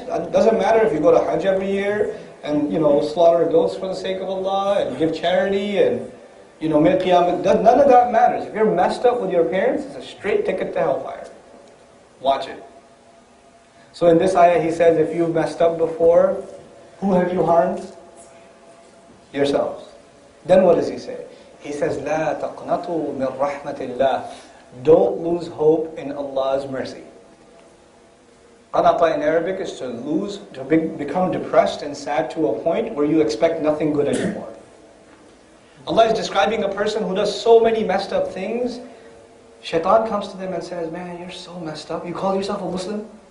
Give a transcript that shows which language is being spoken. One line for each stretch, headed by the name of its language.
English: It doesn't matter if you go to Hajj every year and, slaughter goats for the sake of Allah and give charity and, make qiyamah. None of that matters. If you're messed up with your parents, it's a straight ticket to hellfire. Watch it. So in this ayah he says, if you've messed up before, who have you harmed? Yourselves. Then what does he say? He says,
Arabic: لا تقنطوا من رحمة الله.
English: Don't lose hope in Allah's mercy. Qanata in Arabic is to become depressed and sad to a point where you expect nothing good anymore. Allah is describing a person who does so many messed up things. Shaitan comes to them and says, man, you're so messed up. You call yourself a Muslim?